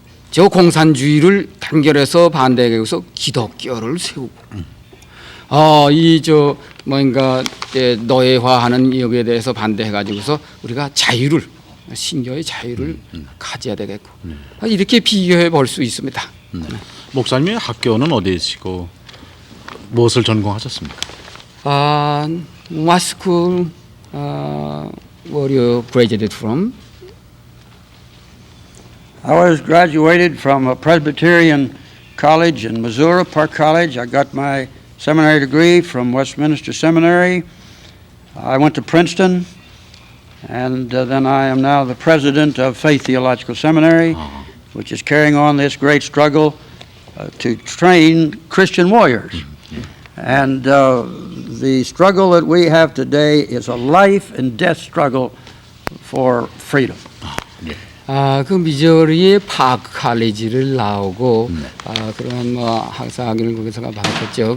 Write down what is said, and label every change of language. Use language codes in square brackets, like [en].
[ko] 저 공산주의를 단결해서 반대하기 위해서 기독교를 세우고 이 저 뭔가 노예화하는 여기에 대해서 반대해 가지고서 우리가 자유를 신교의 자유를 가져야 되겠고 이렇게 비교해 볼 수 있습니다. 목사님의 학교는 어디시고 무엇을 전공하셨습니까? [en] What school were you graduated from? I was graduated from a Presbyterian college in Missouri, Park College. I got my seminary degree from Westminster Seminary. I went to Princeton, and then I am now the president of Faith Theological Seminary, which is carrying on this great struggle to train Christian warriors. And the struggle that we have today is a life and death struggle for freedom. [ko] 그 미저리의 파크 칼리지를 나오고 그런 뭐 학사학위를 거기서 받았죠.